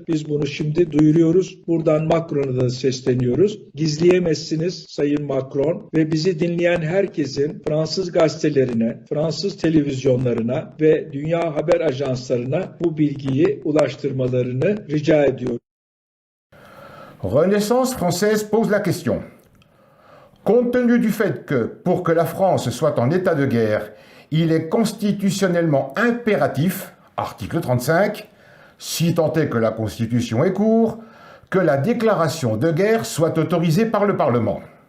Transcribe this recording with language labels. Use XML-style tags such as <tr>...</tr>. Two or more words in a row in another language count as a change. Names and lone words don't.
<tr>Biz bunu şimdi duyuruyoruz. Buradan Macron'a da sesleniyoruz. Gizleyemezsiniz Sayın Macron ve bizi dinleyen herkesin Fransız gazetelerine, Fransız televizyonlarına ve dünya haber ajanslarına bu bilgiyi ulaştırmalarını rica ediyorum.</tr> <fr>Renaissance française pose la question. Compte tenu du fait que, pour que la France soit en état de guerre, il est constitutionnellement impératif, article 35, si tant est que la Constitution est court, que la déclaration de guerre soit autorisée par le Parlement.</fr>